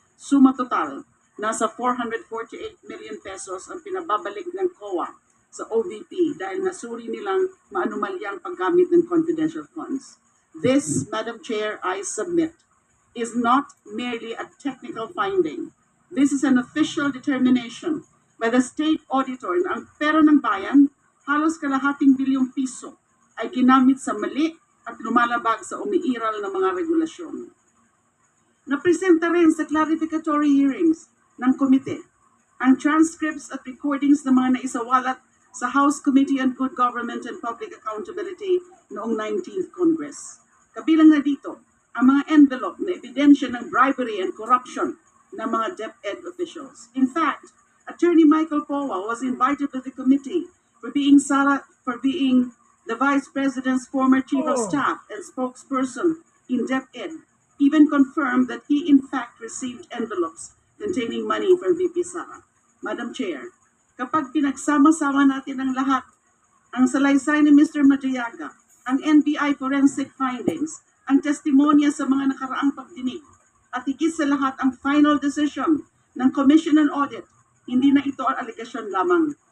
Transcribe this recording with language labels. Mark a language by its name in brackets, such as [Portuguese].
[Filipino] Suma total, nasa 448 million pesos ang pinababalik ng COA sa OVP dahil nasuri nilang maanumalyang paggamit ng confidential funds. [English] This, Madam Chair, I submit, is not merely a technical finding. This is an official determination by the state auditor [Filipino] na ang pera ng bayan, halos kalahating bilyong piso, ay ginamit sa mali at lumalabag sa umiiral na mga regulasyon. Napresenta rin sa clarificatory hearings ng komite ang transcripts at recordings ng mga naisawalat sa House Committee on Good Government and Public Accountability noong 19th Congress. Kabilang na dito ang mga envelope na ebidensya ng [English] bribery and corruption [Filipino] ng mga DepEd officials. [English] In fact, Attorney Michael Powa was invited to the committee for being the Vice President's former Chief of Staff and spokesperson in DepEd, even confirmed that he in fact received envelopes containing money from VP Sara. [Filipino] Madam Chair, kapag pinagsama-sama natin ang lahat, ang salaysay ni Mr. Madriaga, ang NBI forensic findings, ang testimonya sa mga nakaraang pagdinig, at higit sa lahat ang final decision ng Commission on Audit, hindi na ito ang aligasyon lamang.